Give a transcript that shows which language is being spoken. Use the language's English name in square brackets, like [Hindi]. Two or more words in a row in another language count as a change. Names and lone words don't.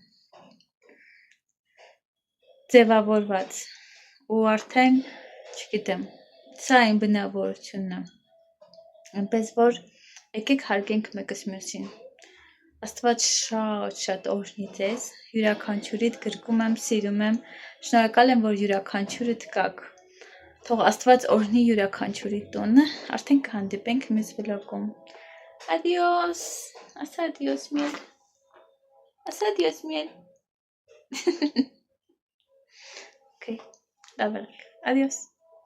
[Armenian] ձևավորված ու արդեն, չգիտեմ, սա այն բնավորությունն է, այնպես որ եկեք հարգենք մեկս մյուսին, Աստված շատ օրհնի ձեզ, յուրաքանչյուրիդ գրկում եմ, սիրում եմ, շնորհակալ եմ, որ յուրաքանչյուրդ կաք, թող Աստված օրհնի յուրաքանչյուրի տունը, արդեն կհանդիպենք մյուս վլոգում, [Spanish] Adiós, ասա adiós miel, ասա adiós miel, [Armenian] okay, լավ եղեք, [Spanish] adiós